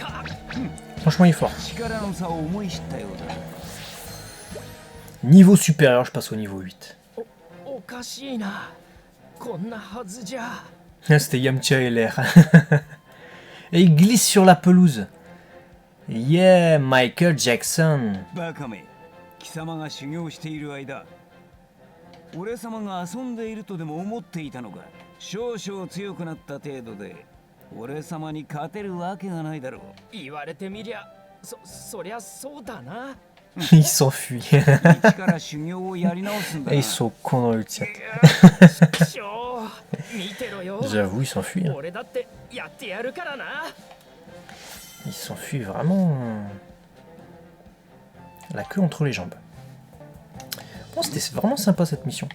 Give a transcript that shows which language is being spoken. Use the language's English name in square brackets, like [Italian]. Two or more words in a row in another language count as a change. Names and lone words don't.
[French] Franchement, il est fort. Niveau supérieur, je passe au niveau 8. C'était Yamcha et l'air. Et il glisse sur la pelouse. [English] Yeah, Michael Jackson. [Japanese] 貴様が修行している間、俺様が遊んでいるとでも思っていたのか。少々強くなった程度で、俺様に勝てるわけがないだろう。言われてみりゃ、そりゃそうだな。 [French] Il s'enfuit. [Japanese] 一から修行をやり直すんだ。 [French] Et ils sont cons dans le chat. J'avoue, il s'enfuit. Hein. Il s'enfuit vraiment. La queue entre les jambes. Bon, c'était vraiment sympa cette mission.